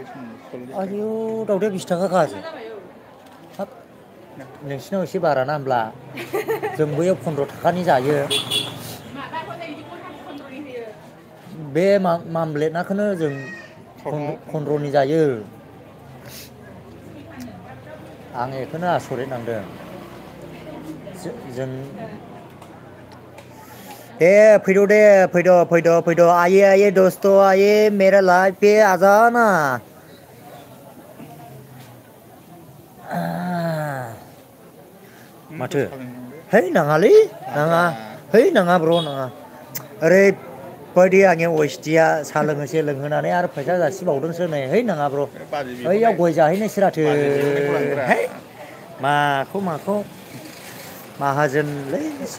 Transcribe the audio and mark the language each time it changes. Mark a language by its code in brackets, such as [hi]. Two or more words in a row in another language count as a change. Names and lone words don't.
[brx] आयौ दावदैया 20 थाखा खासो हाब नोंसिनाव एसे बाराना होमब्ला जों बैयाव 15 थाखानि जायो बे मामलेटनाखौनो जों 15नि जायो आं बेखौनो आसरित नांदों जों [hi] फैद' आये दोस्त आये मेरा लाइफ पे आ जाना [brx] माथो है नाङालै नाङा है नाङा ब्र नाङा ओरैबायदि आंनि अस्थिया साहा लोंहोसे लोंहोनानै आरो फैसा जासिबावदोंसो नै है नाङा ब्र ओइयाव गय जाहैनोसै राथो है माखौ माहाजोनलै एसे